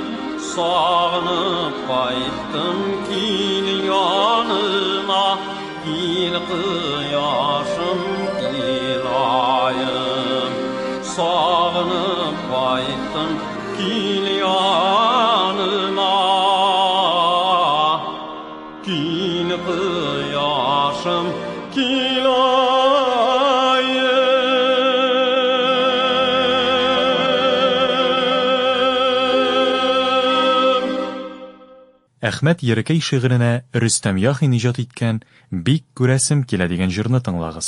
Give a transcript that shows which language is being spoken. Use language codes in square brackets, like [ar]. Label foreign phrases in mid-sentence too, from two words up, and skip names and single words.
[tt] Sağınıp qayttım kil yanıma Kil kıyaşım kil ayım Sağınıp qayttım kil yanıma Kil kıyaşım kil Әхмәт Ерекәй шигыренә Рөстәм Яхин иҗат иткән Бик күрәсем килә дигән җырны тыңлагыз.